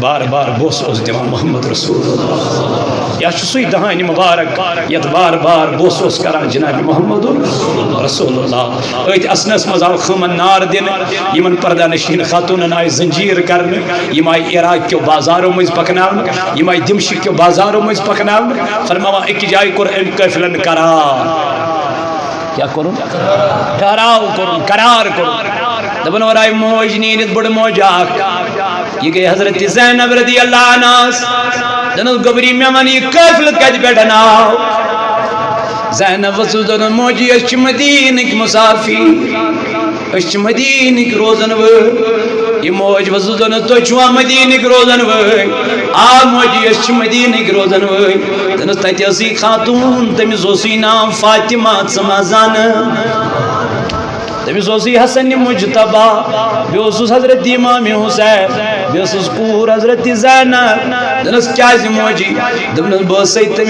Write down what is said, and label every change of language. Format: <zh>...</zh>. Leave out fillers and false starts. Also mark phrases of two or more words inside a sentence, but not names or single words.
<ks>بار بار بوسہٕ اوس دِوان محمد رسول یہِ چھُ سُے دہانہِ مبارک یتھ بار بار بوسہٕ اوس کران جناب محمد رسول اللہ أتھۍ اسنس منٛز آو خٲمن نار دِنہٕ یِمن پردہ نشیٖن خاتوٗنن آیہِ زنجیٖر کرنہٕ یِم آیہِ عراق کیو بازارو مٔنٛزۍ پکناونہٕ یِم آیہِ دمشق کیو بازارو مٔنٛزۍ پکناونہٕ فرماوان أکِس جایہِ کوٚر أمۍ قٲفلن قرار</ks> <ur>کیا کروں ٹھہراو کروں قرار کروں</ur> <ks>دپن اور آئی موج نیٖرِتھ بڑ موج اکھ یہ گئی حضرت زینب</ks> <ar>رضی اللہ عنہ</ar> <ks>دنس گبری میں من یہ قافلہ کتہِ پٮ۪ٹھ آو زینب ؤژٕس دپن موجی أسۍ چھِ مدیٖنٕکۍ مُسافر أسۍ چھِ مدیٖنٕکۍ روزن وٲلۍ یہ موج ؤژٕس دپن تُہۍ چھِوا مدیٖنٕکۍ روزن وٲلۍ آ موجی أسۍ چھِ مدیٖنٕکۍ روزن وٲلۍ دپنس تتہِ ٲسٕے خاتوٗن تٔمِس اوسُے ناو فاطمہ ژٕ ما زانہٕ تٔمِس اوسُے حسن مجتبہ بیٚیہِ اوسُس حضرت امام حسین بیٚیہِ ٲسٕس کوٗر حضرت زینب دپنس کیٛازِ موجی دپنس بہٕ ٲسَے تٔمِس</ks>